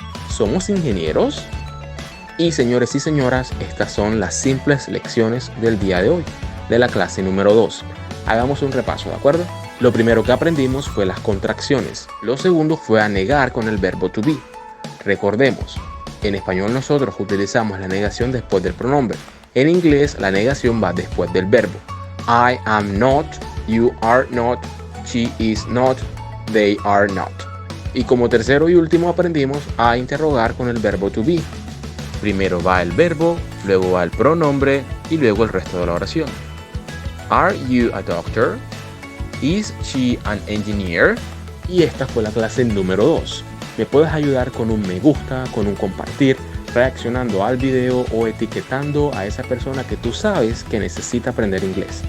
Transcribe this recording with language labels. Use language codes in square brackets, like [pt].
[es] ¿Somos ingenieros? Y señores y señoras, estas son las simples lecciones del día de hoy, de la clase número 2. Hagamos un repaso, ¿de acuerdo? Lo primero que aprendimos fue las contracciones. Lo segundo fue a negar con el verbo to be. Recordemos, en español nosotros utilizamos la negación después del pronombre. En inglés la negación va después del verbo. [en] I am not, you are not, she is not, they are not. [es] Y como tercero y último aprendimos a interrogar con el verbo to be. Primero va el verbo, luego va el pronombre y luego el resto de la oración. [en] Are you a doctor? Is she an engineer? [es] Y esta fue la clase número 2. Me puedes ayudar con un me gusta, con un compartir, reaccionando al video o etiquetando a esa persona que tú sabes que necesita aprender inglés.